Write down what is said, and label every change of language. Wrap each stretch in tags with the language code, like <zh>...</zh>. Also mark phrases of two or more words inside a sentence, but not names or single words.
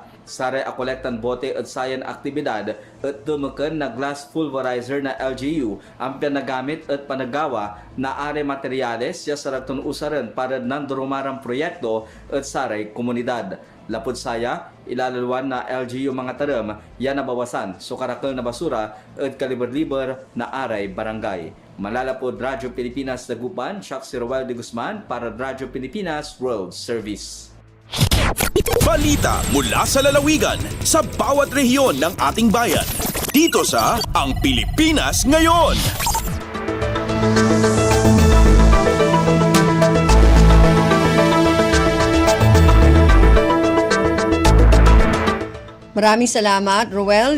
<pag>Sare a kolektan bote at sayan aktibidad at tumukan na glass pulverizer na LGU ang pinagamit at panagawa na are materyales siya sa ragtun usaran para nandurumarang proyekto at sare komunidad. Lapod saya, ilalalwan na LGU mga taram, yan nabawasan so karakal na basura at kaliber-liber na aray barangay. Malalapod Radyo Pilipinas Dagupan, Chuck Roel de Guzman para Radyo Pilipinas World Service.</pag> <tl>Balita mula sa lalawigan sa bawat rehiyon ng ating bayan. Dito sa Ang Pilipinas Ngayon. Maraming salamat, Ruel.</tl>